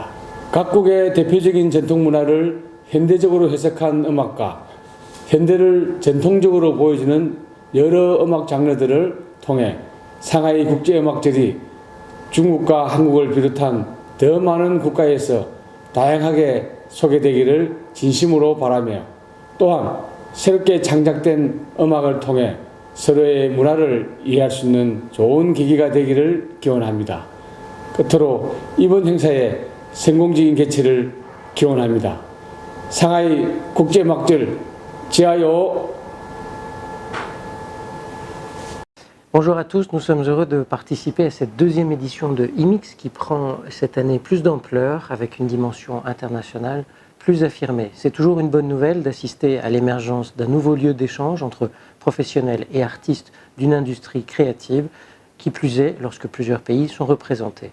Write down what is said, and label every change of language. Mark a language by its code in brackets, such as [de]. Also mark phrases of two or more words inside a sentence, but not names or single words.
[ko] 각국의 대표적인 전통문화를 현대적으로 해석한 음악과 현대를 전통적으로 보여주는 여러 음악 장르들을 통해 상하이 국제음악절이 중국과 한국을 비롯한 더 많은 국가에서 다양하게 소개되기를 진심으로 바라며, 또한 새롭게 창작된 음악을 통해 서로의 문화를 이해할 수 있는 좋은 계기가 되기를 기원합니다. 끝으로 이번 행사의 성공적인 개최를 기원합니다. 상하이 국제음악절 지하요. [fr] Bonjour à tous, nous sommes heureux de participer à cette deuxième édition de IMX qui prend cette année plus d'ampleur avec une dimension internationale plus affirmée. C'est toujours une bonne nouvelle d'assister à l'émergence d'un nouveau lieu d'échange entre professionnels et artistes d'une industrie créative, qui plus est lorsque plusieurs pays sont représentés.